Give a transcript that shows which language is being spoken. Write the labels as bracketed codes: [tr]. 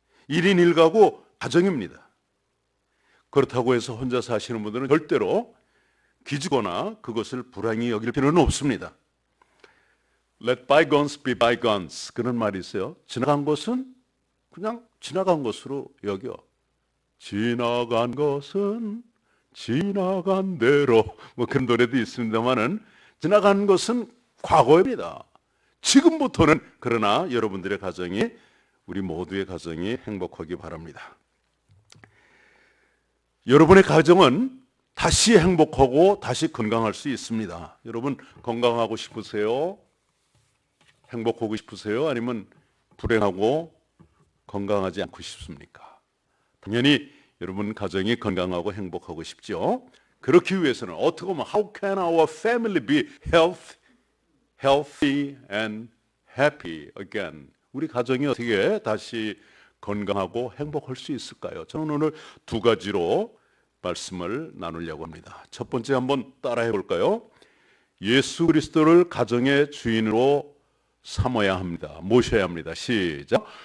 [ko] 1인 1가구 가정입니다. 그렇다고 해서 혼자 사시는 분들은 절대로 기죽거나 그것을 불행히 여길 필요는 없습니다. [en] Let bygones be bygones, 그런 말이 있어요. [ko] 지나간 것은 그냥 지나간 것으로 여겨. 지나간 것은 지나간 대로, 뭐 그런 노래도 있습니다만은 지나간 것은 과거입니다. 지금부터는 그러나 여러분들의 가정이, 우리 모두의 가정이 행복하기 바랍니다. 여러분의 가정은 다시 행복하고 다시 건강할 수 있습니다. 여러분 건강하고 싶으세요? 행복하고 싶으세요? 아니면 불행하고 건강하지 않고 싶습니까? 당연히 여러분 가정이 건강하고 행복하고 싶죠. [en] 그렇기 위해서는 어떻게 보면 How can our family be healthy and happy again? [ko] 우리 가정이 어떻게 다시 건강하고 행복할 수 있을까요? 저는 오늘 두 가지로 말씀을 나누려고 합니다. 첫 번째 한번 따라해 볼까요? 예수 그리스도를 가정의 주인으로 삼아야 합니다. 모셔야 합니다. 시작.